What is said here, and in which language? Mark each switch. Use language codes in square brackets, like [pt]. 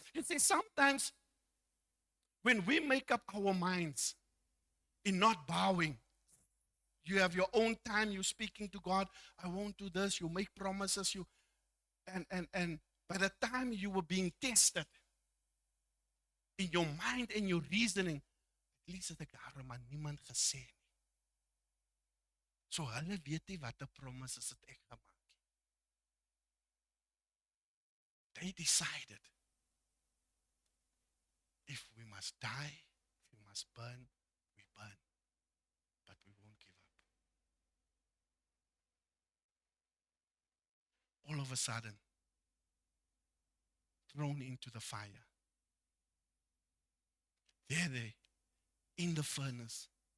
[en] You see, sometimes when we make up our minds in not bowing, you have your own time, you're speaking to God, I won't do this, you make promises, and by the time you were being tested in your mind and your reasoning, at least [af] het ek daarom aan niemand gesê nie. So hulle weet nie wat 'n promises het ek gemaak. [en] They decided, if we must die, if we must burn, we burn. But we won't give up. All of a sudden, thrown into the fire. There they, in the furnace,